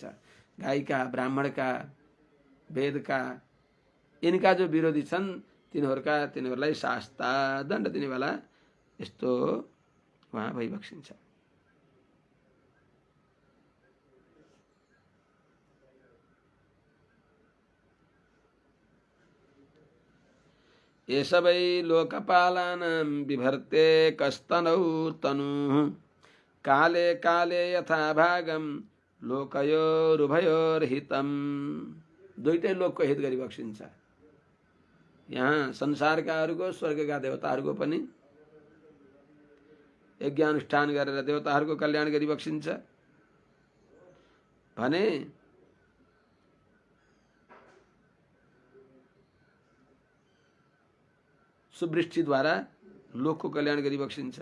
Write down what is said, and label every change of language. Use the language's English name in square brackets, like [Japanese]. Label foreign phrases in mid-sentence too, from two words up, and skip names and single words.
[Nepali] गाईका, ब्राह्मणका, वेदका, यिनका जो विरोधी छन् तिनीहरूलाई शास्ता दण्ड दिनेवाला यस्तो उहाँ भइबक्सिन्छ। [Sanskrit] ये सबै लोकपालानां बिभर्ते कस्तनौ तनुः काले काले यथा भागम लोकयोरुभयोर्हितम्। [Nepali] दुईटै लोकको हित गरिबक्सिन्छ। यहाँ संसारकाहरूको, स्वर्गका देवताहरूको पनि यज्ञ अनुष्ठान गरेर देवताहरूको कल्याण गरिबक्सिन्छ भने सुवृष्टिद्वारा लोकको कल्याण गरिबक्सिन्छ।